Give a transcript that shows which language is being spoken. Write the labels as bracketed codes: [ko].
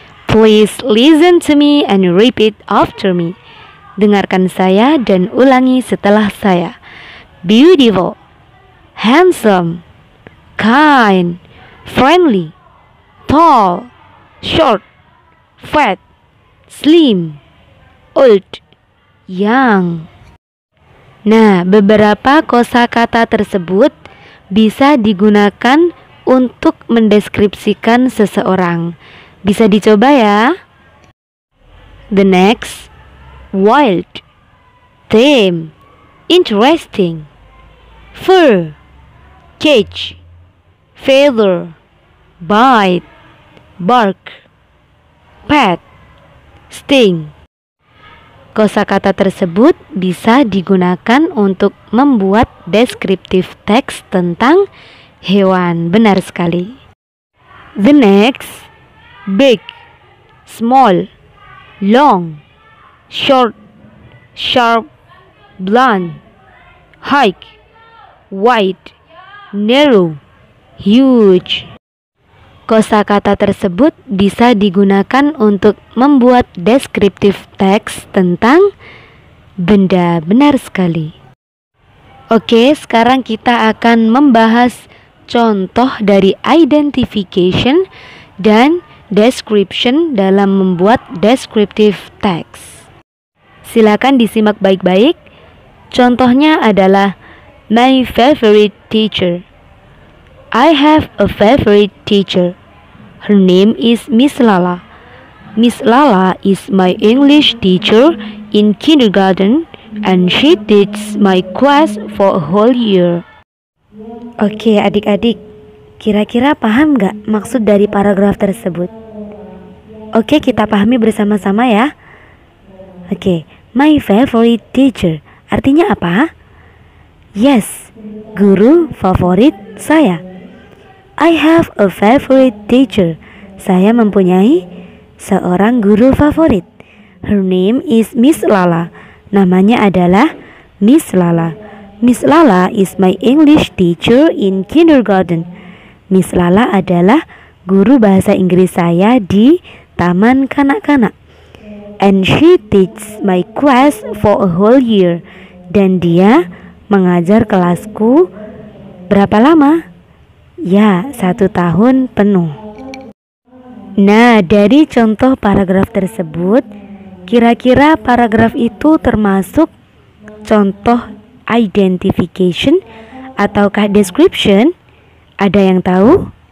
[en] Please listen to me and repeat after me. [id] Dengarkan saya dan ulangi setelah saya. [en] Beautiful, handsome, kind, friendly, tall, short, fat, slim, old, young. [id] Nah, beberapa kosakata tersebut bisa digunakan untuk mendeskripsikan seseorang. Bisa dicoba ya. [en] The next, wild, tame, interesting, fur, cage, feather, bite, bark, pet, sting. [id] Kosakata tersebut bisa digunakan untuk membuat deskriptif teks tentang hewan. Benar sekali. [en] The next, big, small, long, short, sharp, blunt, high, wide, narrow, huge. [id] Kosakata tersebut bisa digunakan untuk membuat deskriptif teks tentang benda. Benar sekali. Oke, sekarang kita akan membahas contoh dari identification dan description dalam membuat deskriptif teks. Silakan disimak baik-baik. Contohnya adalah [en] my favorite teacher. I have a favorite teacher. Her name is Miss Lala. Miss Lala is my English teacher in kindergarten and she teaches my class for a whole year. [id] Oke adik-adik, kira-kira paham gak maksud dari paragraf tersebut? Oke, kita pahami bersama-sama ya. Oke, [en] my favorite teacher [id] artinya apa? Yes, guru favorit saya. [en] I have a favorite teacher. [id] Saya mempunyai seorang guru favorit. [en] Her name is Miss Lala. [id] Namanya adalah Miss Lala. [en] Miss Lala is my English teacher in kindergarten. [id] Miss Lala adalah guru bahasa Inggris saya di taman kanak-kanak. [en] And she teaches my class for a whole year. [id] Dan dia mengajar kelasku berapa lama? Ya, 1 tahun penuh. Nah, dari contoh paragraf tersebut, kira-kira paragraf itu termasuk contoh identification ataukah description? Ada yang tahu?